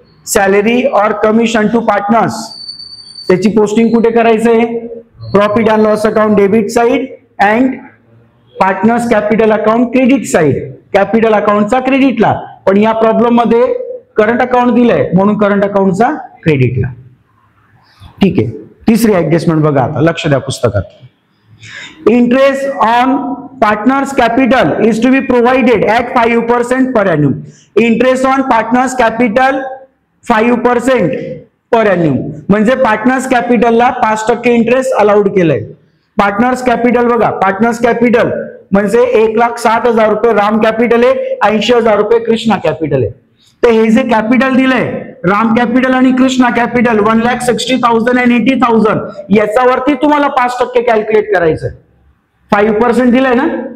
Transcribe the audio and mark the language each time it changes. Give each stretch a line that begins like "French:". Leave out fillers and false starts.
Marathi: Salary और commission to partners त्याची posting कुठे करायचंय profit and loss account debit side and partners capital account credit side. Capital अकाउंटचा क्रेडिटला. पण या प्रॉब्लेम मध्ये करंट अकाउंट दिलंय म्हणून करंट अकाउंटचा क्रेडिटला. ठीक आहे. तिसरी ऍडजस्टमेंट बघा आता. लक्ष द्या पुस्तकात.
English: Interest on partners capital is to be provided at 5% per annum. Interest on partners capital 5% per annum.
Marathi: म्हणजे पार्टनर्स कॅपिटलला 5% इंटरेस्ट अलाउड केलंय. पार्टनर्स कॅपिटल बघा. पार्टनर्स कॅपिटल म्हणजे 1,60,000 रुपये राम कॅपिटल आहे. 80,000 रुपये कृष्णा कॅपिटल आहे. तर हे जे कॅपिटल दिलंय राम कॅपिटल आणि कृष्णा कॅपिटल 1,60,000 and 80,000 याच्यावरती तुम्हाला 5% कॅल्क्युलेट करायचंय. 5% दिलंय ना.